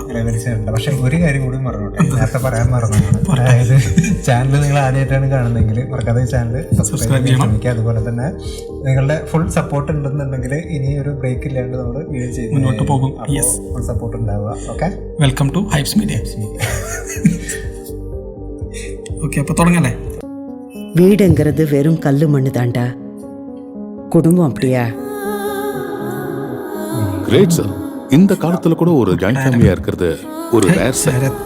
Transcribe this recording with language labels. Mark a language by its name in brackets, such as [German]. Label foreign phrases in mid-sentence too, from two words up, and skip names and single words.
[Malayalam] പക്ഷെ ഒരു കാര്യം കൂടി മറന്നോട്ടെ, നേരത്തെ പറയാൻ മറന്നതാണ്. അതായത് ചാനൽ നിങ്ങൾ ആദ്യമായിട്ടാണ് കാണുന്നതെങ്കിൽ മറക്കാതെ [English] channel subscribe [Malayalam] ചെയ്യാൻ ശ്രമിക്കുക. അതുപോലെ തന്നെ നിങ്ങളുടെ [English] full support [Malayalam] ഉണ്ടെന്നുണ്ടെങ്കിൽ ഇനി ഒരു ബ്രേക്ക് ഇല്ലാണ്ട് നമ്മൾ വീഡിയോ ചെയ്ത് മുന്നോട്ട് പോകും. [English] full support [Malayalam] ഉണ്ടാവുക. ഓക്കെ, [English] welcome to Hypes Media. [Tamil] ஓகே, அப்போ தொடங்கலே. வீடுங்கிறது வெறும் கல்லு மண்ணு தாண்டா. குடும்பம் அப்படியா? [English] great sir. [Tamil] இந்த காலத்துல கூட ஒரு [English] joint familiya [Tamil] இருக்கிறது ஒரு [English] rare sir.